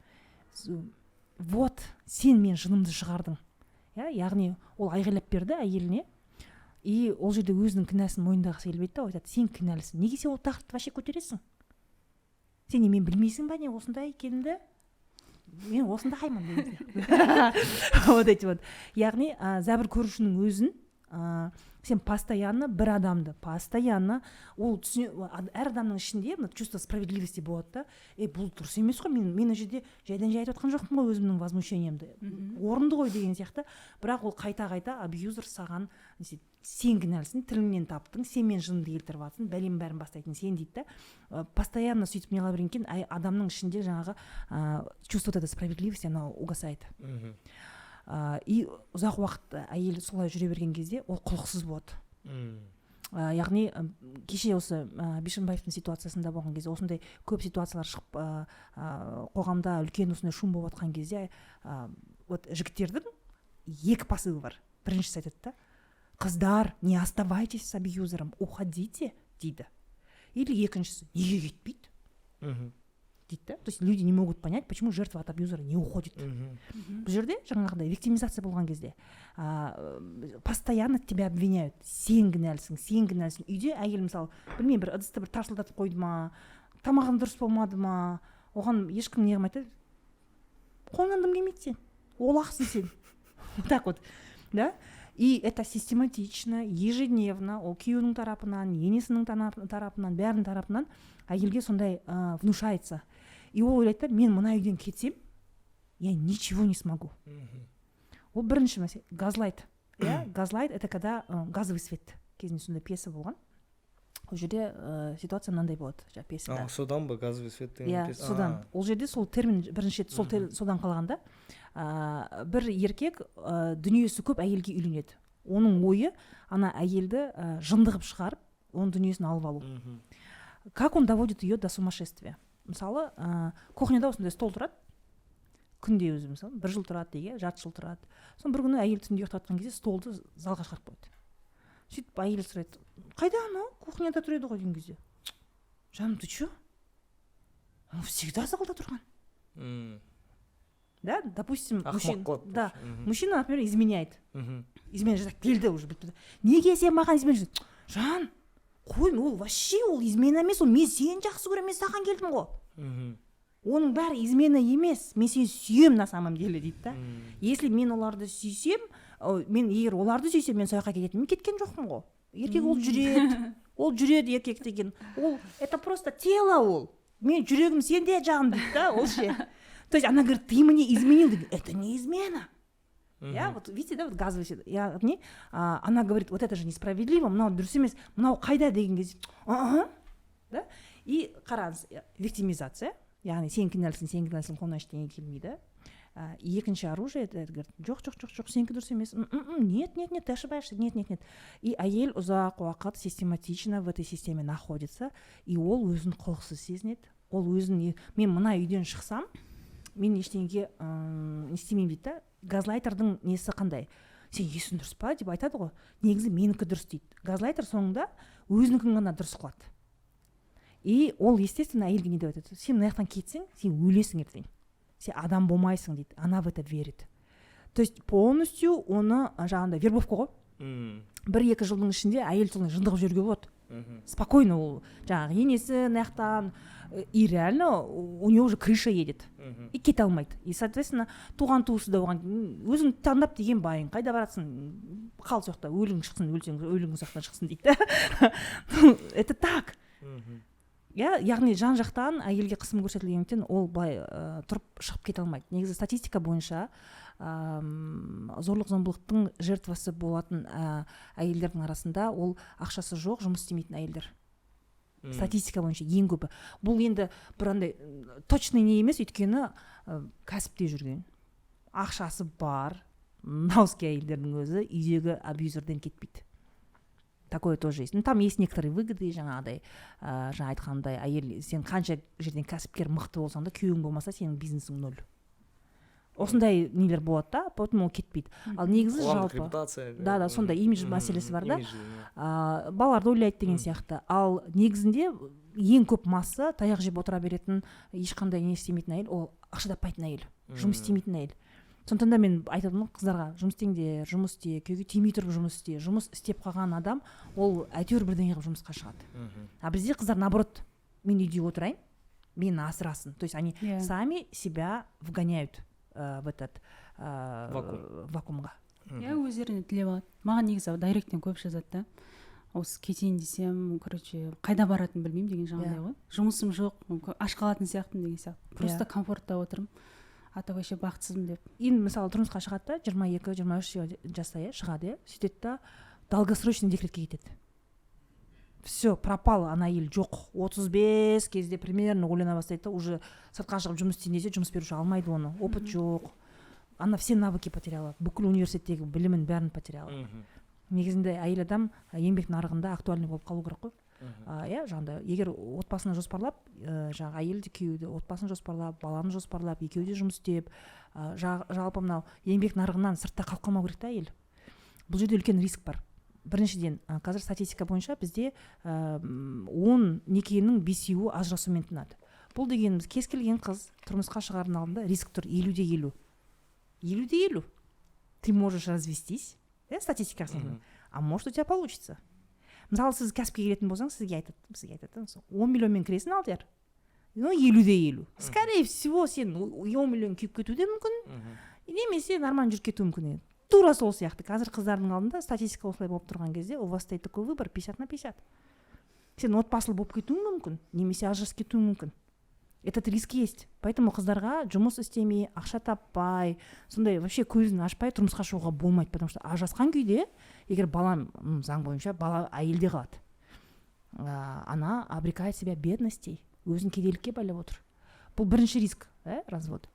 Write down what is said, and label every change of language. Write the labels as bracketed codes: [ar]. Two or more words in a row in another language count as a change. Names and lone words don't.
[kk] Вот, сен мен жынымды шығардың. Яғни ол айғайлап берді әйеліне, и ол жерде өзінің кінәсін мойындағысы келмейді, айтады, сен кінәлісің. Неге сен ол тақырыпты вообще көтересің? Сен мен білмейсің ба не осындай екенімді? Мен осында қаймын деген. [ru] Вот эти вот. [kk] Яғни зәбір көрушінің өзін сен постоянно бір адамды, ол әр адамның ішінде [ru] чувство справедливости [kk] болады да. Бұл дұрыс емес қой, мен жерде жайдан жай айтып жатқан жоқпын ғой өзімнің возмущениемді. Орынды ғой деген сияқты. Бірақ ол қайта абьюзер саған сен кінәлісің, тіліңнен таптың, сен мен жынды келтіріп жатсың, бәлем бәрін бастайтын сен дейді да. Постоянно сөйтіп неғыла берген екен, адамның ішінде жаңағы [ru] чувство это справедливости [kk] ана угасает. И ұзақ уақыт әйел солай жүре берген кезде ол құлықсыз болады. Яғни кеше осы Бишімбаевтың ситуациясында болған кезде осындай көп ситуациялар шығып қоғамда үлкен осындай шум болып жатқан кезде вот жігіттердің екі посылы бар. Біріншісі айтады да, қыздар, [ru] не оставайтесь с абьюзером, уходите дейді. [kk] Или екіншісі, неге кетпейді дейді да. [ru] То есть люди не могут понять, почему жертва от абьюзера не уходит. [kk] Бұл жерде жаңағыдай виктимизация болған кезде [ru] постоянно тебя обвиняют. [kk] Сен кінәлісің. Үйде әйел мысалы, білмеймін, бір ыдысты бір тарсылдатып қойды ма, тамағың дұрыс болмады ма, оған ешкім не қылмайды, қолыңнан дым келмейді, сен олақсың сен. [ru] Вот так вот, да. И это систематично, ежедневно, [kk] ол күйеуінің тарапынан, енесінің тарапынан, бәрінің тарапынан әйелге сондай внушается. И ол ойлайды, мен мына үйден кетсем, [ru] я ничего не смогу. [kk] Ол бірінші мәселе, газлайт. Газлайт [ru] это когда газовый свет [kk] кезінде сондай пьеса болған. Ол жерде ситуация мынандай болады, пьесада. Содан ба [ru] газовый свет [kk] деген пьеса? Иә, содан. Ол жерде сол термин бірінші рет содан қалғанда, бір еркек дүниесі көп әйелге үйленеді. Оның ойы ана әйелді жындығып шығарып, оның дүниесін алып алу. [ru] Как он доводит ее до сумасшествия? [kk] Мысалы, кухняда осындай стол тұрады, күнде өзі мысалы 1 жыл тұрады дейге, жарты жыл тұрады. Соны бір күні әйел түнде ұйықтап жатқан кезде столды залға шығарып қойды. Сөйтіп әйел сұрайды, қайда анау? Кухняда тұр еді ғой деген кезде. Жаным, [ru] ты чё? Он всегда [kk] залда тұрған. [ru] Да, допустим, мужчина, например, изменяет. Изменяет, так келді уже. [kk] Неге сен маған изменяешь? Жан, қой, ол вообще ол измена емес, ол мен сені жақсы көремін, мен саған келдім ғой. Оның бәрі измена емес, мен сені сүйем [ru] на самом деле [kk] дейді да. Если мен оларды сүйсем, мен егер оларды сүйсем, мен сояққа кететін, мен кеткен жоқпын ғой. Еркек ол жүреді еркек деген. [ru] Ол это просто тело ол. [kk] Мен жүрегім сенде жағым дейді да, ол ше. [ru] То есть она говорит, ты мне изменил, это не измена. Я вот видите, да, вот газовый свет. Она говорит, вот это же несправедливо, [kk] мынау дұрыс емес, мынау қайда деген кезде, да? И қараңыз, виктимизация, яғни сен кінәлісің, қолынан ештеңе келмейді. [ru] Екінші оружие, это говорит, [kk] жоқ, сенікі дұрыс емес. [ru] Нет, ты ошибаешься, нет. И [kk] әйел ұзақ уақыт [ru] систематично в этой системе находится, и [kk] ол өзін құлықсыз сезінеді. Ол өзін, мен мына үйден шықсам, мен ештеңеге не істемеймін дейді да. Газлайтердің несі қандай? Сен есің дұрыс па деп айтады ғой. Негізі менікі дұрыс дейді. Газлайтер соңында өзінікін ғана дұрыс қылады. И ол, естественно, әйелге не деп айтады? Сен мына жақтан кетсең, сен өлесің ертең. Сен адам болмайсың дейді. [ru] Она в это верит. То есть полностью [kk] оны жаңағындай вербовка ғой. 1-2 жылдың ішінде әйел солай жындығып жүруге болады. Спокойно ол жаңағы енесі наяқтан, [ru] и реально у него уже крыша едет. [kk] И кете алмайды. [ru] И соответственно [kk] туған туысы да оған өзің таңдап деген байың, қайда барасың? Қал соқта, өлің шықсын, өлсең өлің соқтан шықсын дейді. [ru] Это так. [kk] Яғни жан жақтан әйелге қысым көрсетілгендіктен ол былай тұрып шығып кете алмайды. Негізі статистика бойынша зорлық-зомбылықтың жертвасы болатын әйелдердің арасында ол ақшасы жоқ, жұмыс істемейтін әйелдер. Статистика бойынша ең көбі. Бұл енді бірандай точный не емес, өйткені кәсіпте жүрген. Ақшасы бар, науский әйелдердің өзі үйдегі абьюзерден кетпейді. [ru] Такое тоже есть. Там есть некоторые выгоды, [kk] жаңағыдай, жаңа айтқандай, әйел, сен қанша жерден кәсіпкер мықты болсаң да, күйеуің болмаса, сенің бизнесің 0. Осындай нелер болады да, поэтому ол кетпейді. Ал негізі жалпы. Да, сондай имидж мәселесі бар да. Балаларды ойлайды деген сияқты. Ал негізінде ең көп масса таяқ жеп отыра беретін, ешқандай не істемейтін әйел, ол ақша таппайтын әйел, жұмыс істемейтін әйел. Сондықтан да мен айтатыным қыздарға, жұмыс істеңдер, жұмыс істе, күйеуге тимей тұрып жұмыс істе. Жұмыс істеп қалған адам, ол әйтеуір бірдеңе қылып жұмысқа шығады. А бізде қыздар наоборот, мен үйде отырайын, мені асырасын. [ru] То есть они сами себя вгоняют в этот вакуумға. [kk] Өздеріне тілеп алады. Маған негізі дайректен көп жазады да. Осы кетейін десем, короче, қайда баратын білмеймін деген жағдай ғой. Жұмысым жоқ, аш қалатын сияқтымын деген сияқты. Просто комфортта отырмын. Ата вообще бақытсызбын деп. Енді мысалы тұрмысқа шығады да, 22-23 жаста шығады, сөйтеді да, долгосрочный декретке кетеді. [ru] Все, пропал, [kk] ана әйел жоқ. 35 кезде примерно ойлана бастайды, уже сыртқа шығып жұмыс істейін десе, жұмыс беруші алмайды оны. Опыт жоқ. [ru] Она все навыки потеряла. [kk] Бүкіл университеттегі білімін бәрін потеряла. Негізінде әйел адам еңбек нарығында актуальный болып қалу керек қой. Жаңағыдай, егер отбасын жоспарлап, жаңағы әйелді күйеуді отбасын жоспарлап, баланы жоспарлап, екеуі де жұмыс істеп, жалпы мынау еңбек нарығынан сыртта қалып қалмау керек та әйел. Бұл жерде үлкен риск бар. Біріншіден, қазір статистика бойынша бізде 10 некенің 5-еуі ажырасумен тынады. Бұл дегеніміз кез келген қыз тұрмысқа шығардың алдында риск тұр 50-50. 50-50. [ru] Ты можешь развестись, статистика, а может у тебя получится. [kk] Мысалы, сіз кәсіпке келетін болсаң, бізге айтады, 10 миллионмен кіресің алдияр, [ru] ну 50-50. Скорее всего [kk] сен 10 миллион күйіп кетуі де мүмкін, немесе нормально жүріп кетуі мүмкін еді. Тура сол сияқты қазір қыздардың алдында статистика осылай болып тұрған кезде [ru] у вас стоит такой выбор [kk] 50/50. Сен отбасылы болып кетуің мүмкін, немесе ажырасып кетуің мүмкін. [ru] Этот риск есть. [kk] Поэтому қыздарға жұмыс істемей, ақша таппай, сондай вообще көзін ашпай тұрмысқа шығуға болмайды, [ru] потому что [kk] ажырасқан күйде, егер балам, заң бойынша бала әйелде қалады. [ru] Она обрекает себя бедностей, [kk] өзін кедейлікке байлап отыр. Бұл бірінші риск, развод.